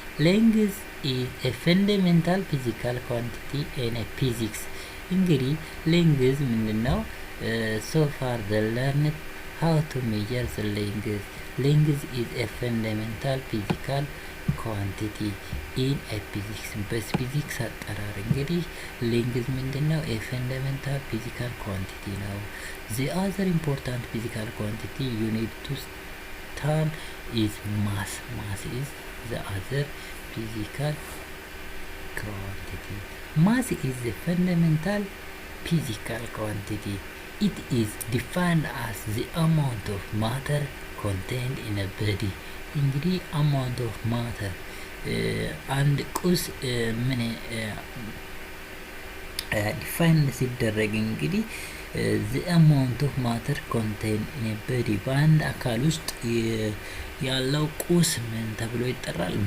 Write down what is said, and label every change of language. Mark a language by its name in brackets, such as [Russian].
[English] Length is a fundamental physical quantity in a physics. [Amharic] እንግዲህ length ምንድነው? [English] so far the learned how to measure the length. Length is a fundamental physical quantity in a physics. [Amharic] በፊዚክስ አጠራር እንግዲህ length ምንድነው? [English] a fundamental physical quantity [Amharic] ነው። [English] the other important physical quantity you need to term is mass. Mass is the other physical quantity. Mass is the fundamental physical quantity. It is defined as the amount of matter contained in a body. [Amharic] እንግዲህ [English] amount of matter [Amharic] አንድ ቁስ ምን ዲፋይን ሲደረግ እንግዲህ [English] the amount of matter contained in a body [Amharic] በአንድ አካል ውስጥ ያለው ቁስ ምን ተብሎ ይጠራል?